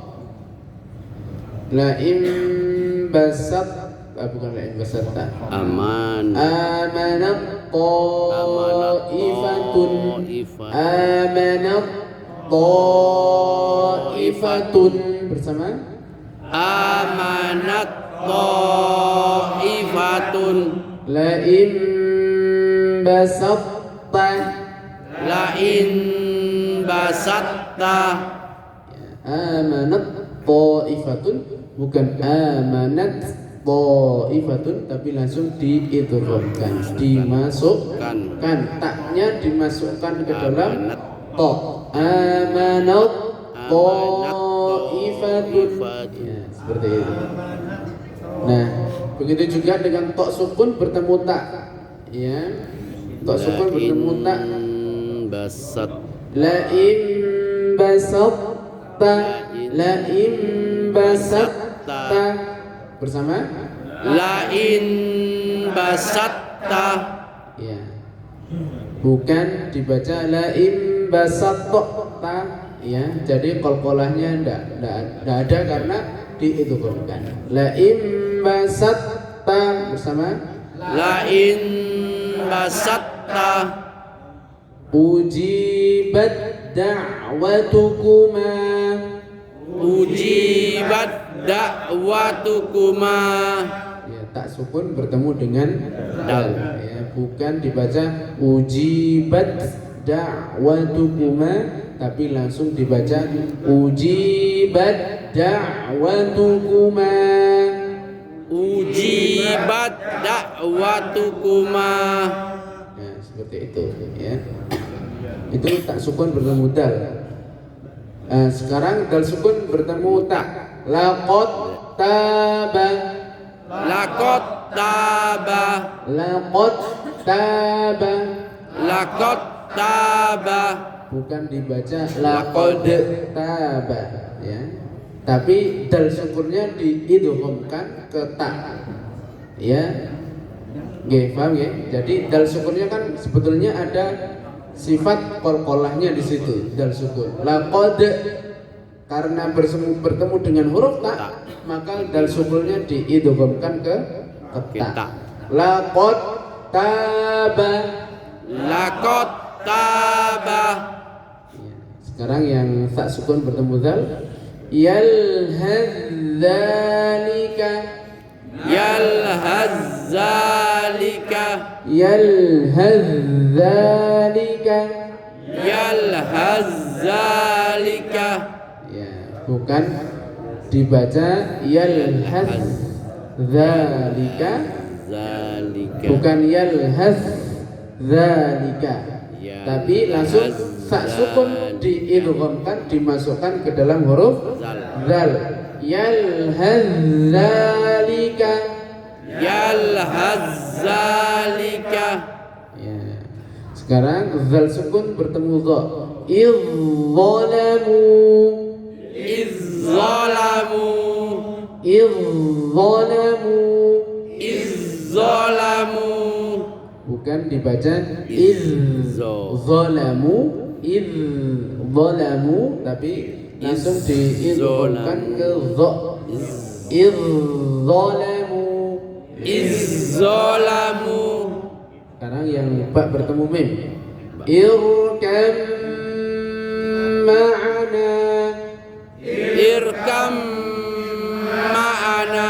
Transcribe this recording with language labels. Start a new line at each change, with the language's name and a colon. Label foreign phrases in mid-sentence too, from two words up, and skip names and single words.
Arabic: لئن بسطت, bukan لئن بسطت tak. Aman. آمنت طائفة، آمنت طائفة, bersama آمنت طائفة. لئن بسطت, لئن بسطت. آمنت طائفة,
Indonesian: bukan
Arabic: آمنت طائفة,
Indonesian: tapi langsung diidghamkan, dimasukkan, taknya dimasukkan ke dalam ta.
Arabic: آمنت طائفة,
Indonesian: ya, seperti itu. Nah, begitu juga dengan tok sukun bertemu tak, ya. Tok sukun bertemu tak.
Arabic: Basat. لئن بسطت، لئن بسطت, bersama لئن بسطت.
Indonesian: ya, bukan dibaca
Arabic: لئن بسطت
Indonesian: ya, jadi qalqalahnya ndak ada karena diidghamkan.
Arabic: لئن بسطت, bersama لئن بسطت. أجيبت دعوتكما, أجيبت دعوتكما.
Indonesian: ya, tak sukun bertemu dengan dal ya, bukan dibaca
Arabic: أجيبت دعوتكما,
Indonesian: tapi langsung dibaca
Arabic: أجيبت دعوتكما. أجيبت دعوتكما.
Indonesian: Ya, seperti itu ya. Itu tak sukun bertemu dal. Sekarang dal sukun bertemu tak.
Arabic: لقد تاب, لقد تاب. لقد تاب, لقد تاب.
Indonesian: bukan dibaca
Arabic: لقد تاب
Indonesian: ya, tapi dal sukunnya diidghamkan ke ta ya. Nggih, paham ya? Jadi dal sukunnya kan sebetulnya ada sifat qalqalahnya di situ, dal sukun. Laqad, karena bertemu dengan huruf ta, maka dal sukunnya diidghamkan ke ta.
Arabic: لقد تاب. لقد تاب.
Indonesian: Ya. Sekarang yang tak sukun bertemu dal, yalhadzalika,
Arabic: Yalhazzalika. yalhadzalika. Yalhazzalika.
Indonesian: Ya, bukan dibaca yalhadzalika,
Arabic: Zalika.
Indonesian: bukan yalhadzalika, Ya, tapi langsung sak sukun diidghamkan, dimasukkan ke dalam huruf zal.
Arabic: Yalhadzalika. Yalhazzalika.
Indonesian: Ya. Sekarang zal sukun bertemu dha.
Arabic: Idzalamu, Izzalamu. idzalamu, Izzalamu.
Indonesian: bukan dibaca
Arabic: إذ ظلموا، إذ ظلموا,
Indonesian: tapi langsung diidghamkan ke dha.
Arabic: إذ ظلموا, إذ ظلموا.
Indonesian: sekarang yang ba bertemu mim.
Arabic: اركب معنا, اركب معنا,